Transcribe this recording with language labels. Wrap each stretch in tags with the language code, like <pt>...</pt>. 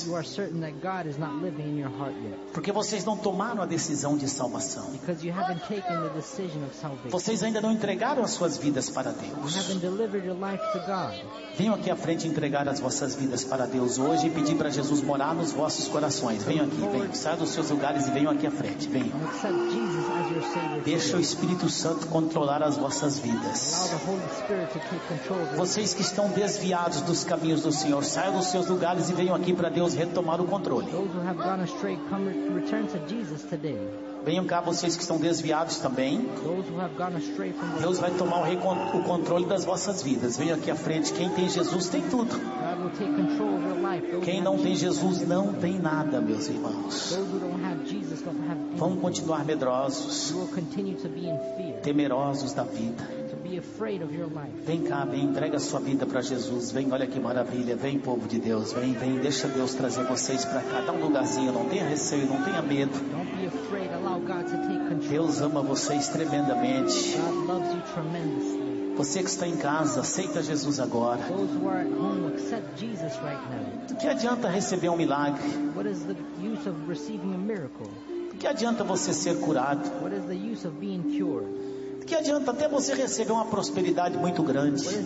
<en>That you are certain that God is not living in your heart yet.</en> <pt>Porque vocês não tomaram a decisão de salvação.</pt> <en>Because you haven't taken the decision of salvation.</en> <pt>Vocês ainda não entregaram as suas vidas para Deus.</pt> <en>You haven't delivered your life to God.</en> <pt>Venham aqui à frente entregar as vossas vidas para Deus hoje e pedir para Jesus morar nos vossos corações. Venham aqui, venham. Saiam dos seus lugares e venham aqui à frente. Venham.</pt> <en>Accept Jesus as your Savior.</en> <pt>Deixa o Espírito Santo controlar as vossas vidas.</pt> <en>Allow the Holy Spirit to take control.</en> <pt>Vocês que estão desviados dos caminhos do Senhor, saiam dos seus lugares e venham aqui para Deus retomar o controle.</pt> <en>Those who have gone astray, come return to Jesus today.</en> <pt>Venham cá vocês que estão desviados também.</pt> <en>Those who have gone astray from</en> <pt>Deus vai tomar o controle das vossas vidas. Venham aqui à frente. Quem tem Jesus tem tudo.</pt> <en>God will take control of your life. Those</en> <pt>quem não tem Jesus não tem nada, meus irmãos.</pt> <en>Those who don't have Jesus don't have anything.</en> <pt>Vão continuar medrosos.</pt> <en>You will continue to be in fear.</en> <pt>Temerosos da vida.</pt> <en>Afraid of your life.</en> <pt>Vem cá, vem, entrega a sua vida para Jesus. Vem, olha que maravilha. Vem, povo de Deus. Vem, vem, deixa Deus trazer vocês para cá. Dá um lugarzinho, não tenha receio, não tenha medo.</pt> <en>Don't be afraid. Allow God to take control.</en> <pt>Deus ama vocês tremendamente.</pt> <en>God loves you tremendously.</en> <pt>Você que está em casa, aceita Jesus agora.</pt> <en>Those who are at home, accept Jesus right now.</en> <pt>O que adianta receber um milagre?</pt> <en>What is the use of receiving a miracle?</en> <pt>O que adianta você ser curado?</pt> <en>What is the use of being cured?</en> <pt>Que adianta até você receber uma prosperidade muito grande?</pt>